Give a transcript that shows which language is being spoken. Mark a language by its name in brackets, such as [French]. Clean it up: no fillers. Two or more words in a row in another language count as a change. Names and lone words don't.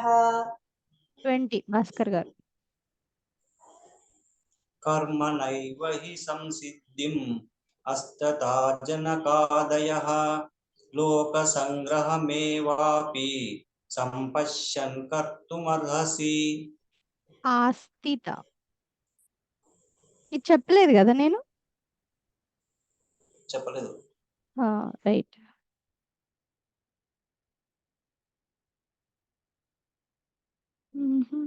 [Telugu] 20. భాస్కర్ గారు. [Sanskrit] कर्मणैव हि संसिद्धिम् अस्तथा जनकादयः लोकसङ्ग्रहमेवापि సంపశ్యన్ కర్తుమర్హసి. [Telugu] ఆస్థిత. ఇది చెప్పలేదు కదా నేను. చెప్పలేదు. రైట్. మ్మ్.